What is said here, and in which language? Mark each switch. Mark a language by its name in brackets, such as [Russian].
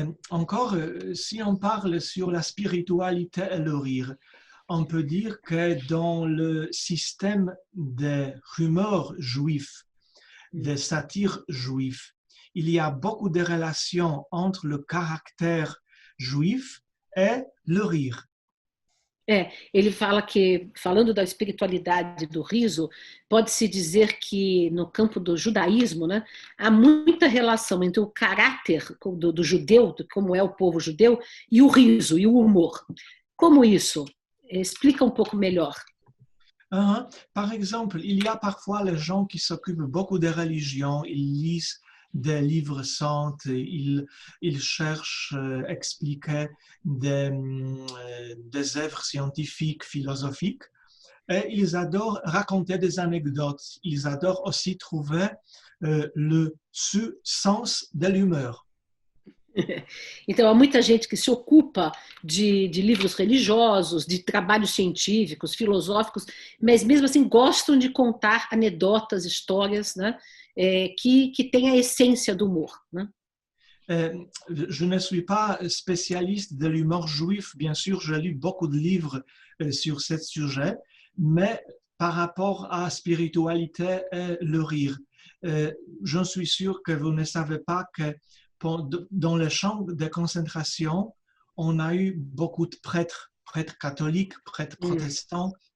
[French] Encore, si on parle sur la spiritualité et le rire, on peut dire que dans le système des rumeurs juifs, des satires juifs, il y a beaucoup de relations entre le caractère juif e le rire. [Portuguese] Ele fala que, falando da espiritualidade do riso, pode-se dizer que no campo do judaísmo, né, há muita relação entre o caráter do judeu, de como é o povo judeu, e o riso, e o humor. Como isso? Explica um pouco melhor. [French] Par exemple, il y a parfois les gens qui s'occupent beaucoup de religion, ils lisent des livres saints, ils cherchent à expliquer des œuvres scientifiques, philosophiques, et ils adorent raconter des anecdotes. Ils adorent aussi trouver le sens de l'humeur. [Portuguese] Então, há muita gente que se ocupa de livros religiosos, de trabalhos científicos, filosóficos, mas mesmo assim gostam de contar anedotas, histórias, né, que têm a essência do humor. Né? [French] Je ne suis pas spécialiste de l'humour juif, bien sûr, j'ai lu beaucoup de livres sur ce sujet, mais par rapport à la spiritualité et le rire, je suis sûr que vous ne savez pas que dans les champs de concentration, on a eu beaucoup de prêtres catholiques, prêtres protestants.